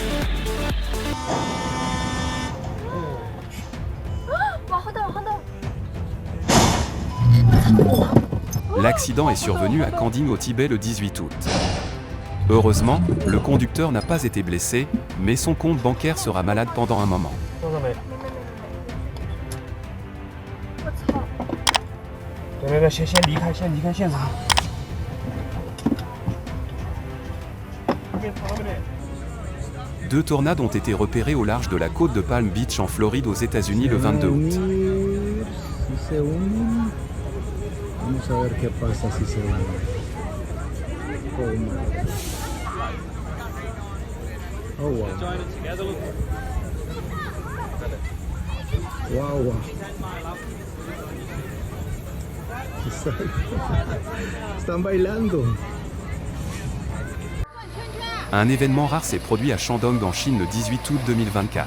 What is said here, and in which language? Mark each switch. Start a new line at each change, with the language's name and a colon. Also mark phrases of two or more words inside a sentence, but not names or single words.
French: L'accident est survenu à Kanding au Tibet le 18 août. Heureusement, le conducteur n'a pas été blessé, mais son compte bancaire sera malade pendant un moment.
Chinese: 对，先离开现场。
French: Deux tornades ont été repérées au large de la côte de Palm Beach en Floride aux États-Unis le 22 août.
Spanish: Vamos a ver qué pasa si se une.
English: Oh wow. Wow.
Spanish: Están bailando.
French: Un événement rare s'est produit à Shandong en Chine le 18 août 2024.